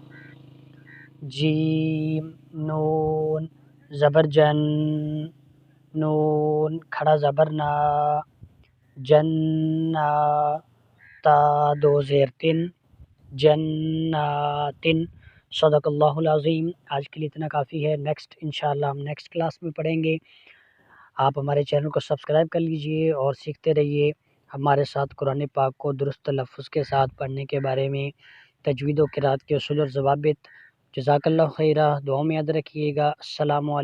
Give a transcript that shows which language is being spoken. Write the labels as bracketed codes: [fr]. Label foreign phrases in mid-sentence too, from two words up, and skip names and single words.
[ur] جیم نون زبر جن نون کھڑا زبر نا جنا تا دو زیر تن جناتن. [ar] صدق اللہ العظیم. [ur] آج کے لیے اتنا کافی ہے. نیکسٹ [ar] انشاءاللہ [ur] ہم نیکسٹ کلاس میں پڑھیں گے. آپ ہمارے چینل کو سبسکرائب کر لیجئے اور سیکھتے رہیے ہمارے ساتھ قرآن پاک کو درست تلفظ کے ساتھ پڑھنے کے بارے میں، تجوید و قرات کے اصول اور ضوابط. [ar] جزاک اللہ خیرہ. [ur] دعاؤں میں یاد رکھیے گا.